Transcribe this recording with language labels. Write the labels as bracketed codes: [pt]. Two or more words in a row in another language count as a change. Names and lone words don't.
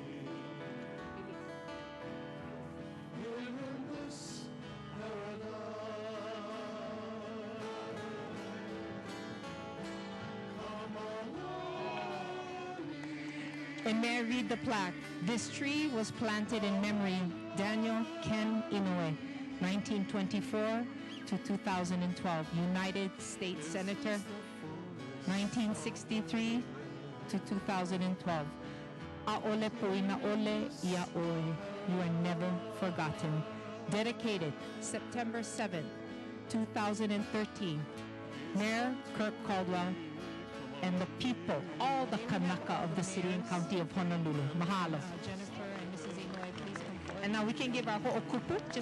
[en] And may I read the plaque. This tree was planted in memory of Daniel Ken Inouye, 1924 to 2012, United States Senator, 1963 to 2012. [haw] A'ole poina ole ia oe. [en] You are never forgotten. Dedicated September 7th, 2013. Mayor Kirk Caldwell and the people, all the Kanaka of the City and County of Honolulu. Mahalo. Jennifer and Mrs. Inouye, please come forward. And now we can give our ho'okupu.